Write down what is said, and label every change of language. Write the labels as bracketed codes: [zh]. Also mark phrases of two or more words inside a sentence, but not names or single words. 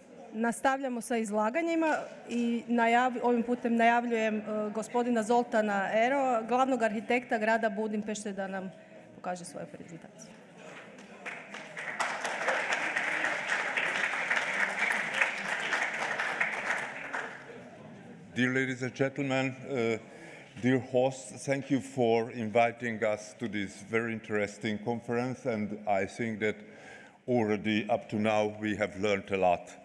[sr] Nastavljamo sa izlaganjima i ovim putem najavljujem gospodina Zoltána Ero, glavnog arhitekta grada Budimpešte, da nam pokaže svoju prezentaciju. [en] Dear ladies and gentlemen, dear hosts, thank you for inviting us to this very interesting conference, and I think that already up to now we have learned a lot.